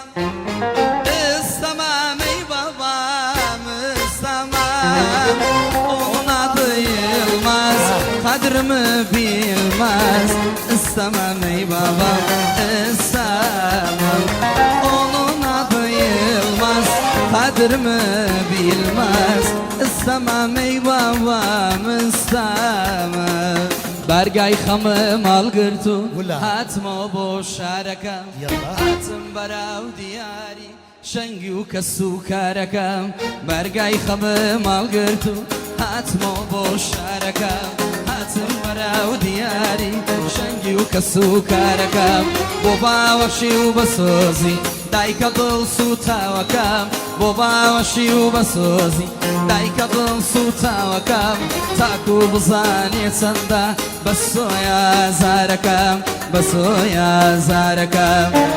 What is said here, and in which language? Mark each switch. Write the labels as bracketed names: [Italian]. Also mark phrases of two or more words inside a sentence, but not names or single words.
[Turkish] İstemem ey babam istemem, onun adı Yılmaz kadrimi bilmez. İstemem ey babam istemem, onun adı Yılmaz kadrimi bilmez. İstemem ey babam istemem. [Central Kurdish] برگای خمم آلگرتو ولا. حتم و بوشارکم يلا. حتم براو دیاری شنگی و کسو کارکم برگای خمم آلگرتو حتم و بوشارکم حتم براو دیاری شنگی و کسو کارکم بابا وشی و بسوزی دایکا دل سوتاوکم بابا وشی و بسوزی دایکا دل سوتاوکم تاکو بزانی چنده بسویا زارکم بسویا زارکم